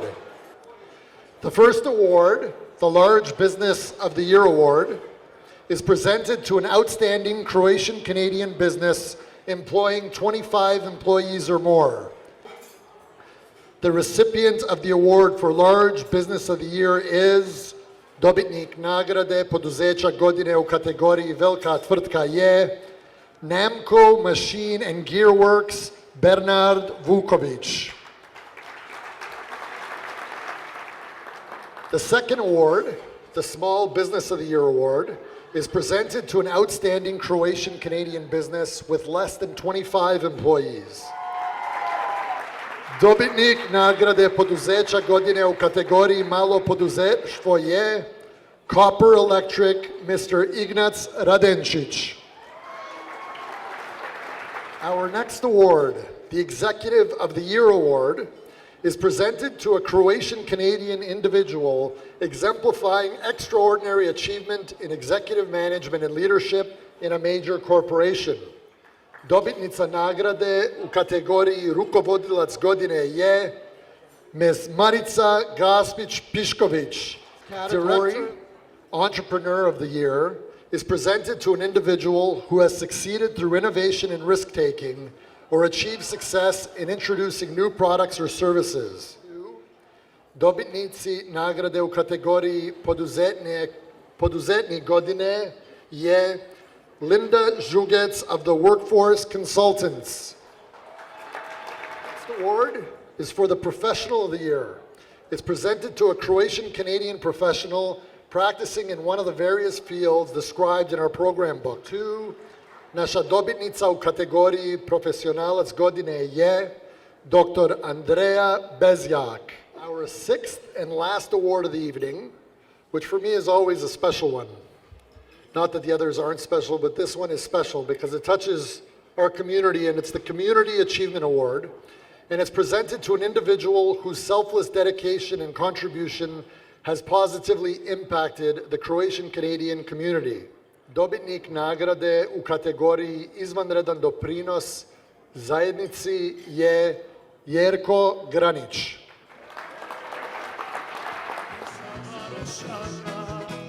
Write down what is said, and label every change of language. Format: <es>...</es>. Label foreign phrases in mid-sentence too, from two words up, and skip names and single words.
<en>The first award, the Large Business of the Year Award, is presented to an outstanding Croatian-Canadian business employing 25 employees or more. The recipient of the award for Large Business of the Year is</en> <hr>dobitnik nagrade poduzeća godine u kategoriji Velika tvrtka je</hr> <en>Namco Machine and Gearworks Bernard Vukovic. The second award, the Small Business of the Year Award, is presented to an outstanding Croatian-Canadian business with less than 25 employees.</en> <hr>Dobitnik nagrade poduzeća godine u kategoriji Malo poduzeštvo je Copper Electric, Mr. Ignac Radenčić.</hr> <en>Our next award, the Executive of the Year Award, is presented to a Croatian-Canadian individual exemplifying extraordinary achievement in executive management and leadership in a major corporation.</en> <hr>Dobitnica nagrade u kategoriji Rukovodilac godine je Ms. Marica Gaspić-Pišković.</hr> <en>Category Entrepreneur of the Year is presented to an individual who has succeeded through innovation and risk-taking or achieved success in introducing new products or services.</en> <hr>Dobitnici nagrade u kategoriji Poduzetnik godine je Linda Žugec</hr> <en>of the Workforce Consultants. This award is for the Professional of the Year. It's presented to a Croatian-Canadian professional practicing in one of the various fields described in our program book.</en> <hr>Naša dobitnica u kategoriji Profesionalac godine je Dr. Andrea Bezjak.</hr> <en>Our sixth and last award of the evening, which for me is always a special one. Not that the others aren't special, but this one is special because it touches our community, and it's the Community Achievement Award. And it's presented to an individual whose selfless dedication and contribution has positively impacted the Croatian-Canadian community.</en> <hr>Dobitnik nagrade u kategoriji Izvanredan doprinos zajednici je Jerko Granić.</hr>